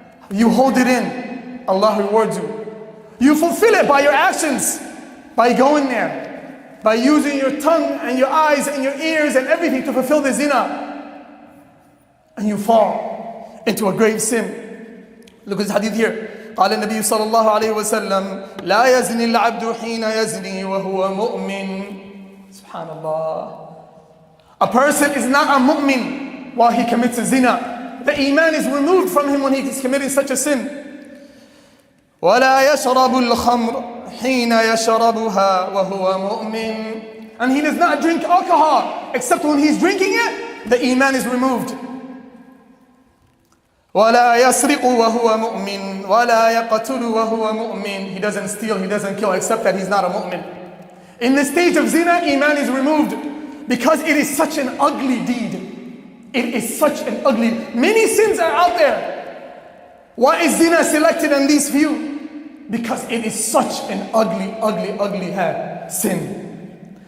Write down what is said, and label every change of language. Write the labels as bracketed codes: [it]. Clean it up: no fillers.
[en] You hold it in, Allah rewards you. You fulfill it by your actions, by going there, by using your tongue and your eyes and your ears and everything to fulfill the zina. And you fall into a grave sin. Look at this hadith here. [ar] قال النبي صلى الله عليه وسلم لا يزني العبد حين يزني وهو مؤمن. [en] Subhanallah. A person is not a mu'min while he commits a zina. The iman is removed from him when he is committing such a sin. [ar] ولا يشرب الخمر حين يشربها وهو مؤمن. [en] And he does not drink alcohol except when he's drinking it, the iman is removed. [ar] ولا يسرق وهو مؤمن ولا يقتل وهو مؤمن. [en] He doesn't steal, he doesn't kill except that he's not a mu'min. In the stage of zina, iman is removed because it is such an ugly deed. It is such an ugly. Many sins are out there. Why is zina selected in these few? Because it is such an ugly sin.